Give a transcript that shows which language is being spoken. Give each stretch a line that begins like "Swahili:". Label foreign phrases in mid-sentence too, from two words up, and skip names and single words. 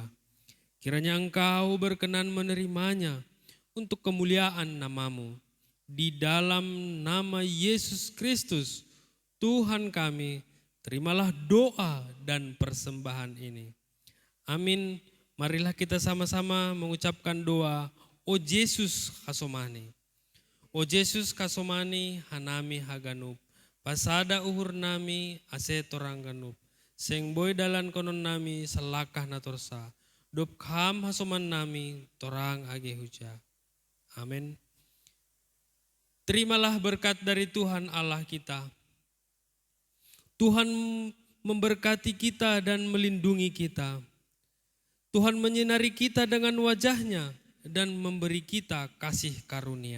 Indonesian: Kiranya Engkau berkenan menerimanya untuk kemuliaan nama-Mu. Di dalam nama Yesus Kristus, Tuhan kami, terimalah doa dan persembahan ini. Amin. Marilah kita sama-sama mengucapkan doa,
Batak Simalungun: O Yesus kasomani. O Yesus kasomani hanami haganup, pasada uhur nami ase torang ganup, seng boy dalan konon nami selakah natorsa, dop kham hasoman nami torang age huja.
Indonesian: Amin. Terimalah berkat dari Tuhan Allah kita. Tuhan memberkati kita dan melindungi kita. Tuhan menyinari kita dengan wajah-Nya dan memberi kita kasih karunia.